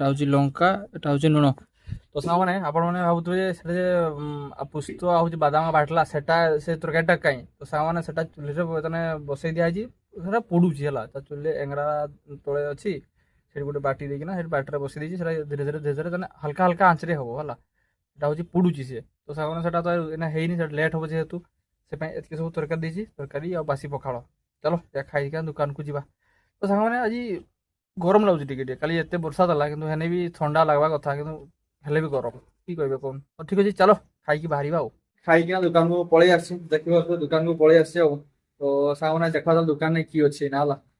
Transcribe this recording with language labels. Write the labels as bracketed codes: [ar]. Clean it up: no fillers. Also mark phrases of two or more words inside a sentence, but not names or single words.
[or] ହଉଛି ଲଙ୍କା ଏଟା ହଉଛି ଲୁଣ ତ ସାଙ୍ଗମାନେ ଆପଣମାନେ ଭାବୁଥିବେ ଯେ ସେଟା ଯେ ପୁସ୍ତ ଆଉ ହଉଛି ବାଦାମ ବାଟିଲା ସେଟା ସେ ତରକାରୀଟା କାଇଁ ତ ସାଙ୍ଗମାନେ ସେଟା ଚୁଲିରେ ମାନେ ବସେଇ ଦିଆଯାଇଛି ସେଟା ପୋଡୁଛି ହେଲା ତା ଚୁଲିରେ ଏଙ୍ଗରା ତଳେ ଅଛି ସେଠି ଗୋଟେ ବାଟି ଦେଇକିନା ସେଠି ବାଟିରେ ବସେଇ ଦେଇଛି ସେଟା ଧୀରେ ଧୀରେ ହାଲକା ଆଞ୍ଚରେ ହବ ହେଲା [bn] এটা হচ্ছে [or] পুড়ুଛି ସିଏ ତ ସାଙ୍ଗମାନେ ସେଟା ତ ଏଇନା ହେଇନି ସେଟା ଲେଟ୍ ହବ ଯେହେତୁ ସେ ପାଇଁ ଏତିକି ସବୁ ତରକାରୀ ଦେଇଛି ତରକାରୀ ଆଉ ବାସି ପଖାଳ ଚାଲ ଖାଇକା ଦୋକାନକୁ ଯିବା ତ ସାଙ୍ଗମାନେ ଆଜି ଗରମ ଲାଗୁଛି ଟିକେ କାଲି ଏତେ ବର୍ଷା ଦେଲା କିନ୍ତୁ ହେନେ ବି ଥଣ୍ଡା ଲାଗବା କଥା କିନ୍ତୁ ହେଲେ ବି ଗରମ କି କହିବେ କହୁନ ତ ଠିକ ଅଛି ଚାଲ ଖାଇକି ବାହାରିବା ଆଉ ଖାଇକିନା ଦୋକାନକୁ ପଳେଇ ଆସିଛି ଦେଖିବା ଦୋକାନକୁ ପଳେଇ ଆସିଛି ଆଉ ତ ସାଙ୍ଗମାନେ ଦେଖବା ଦୋକାନରେ କି ଅଛି ନା ହେଲା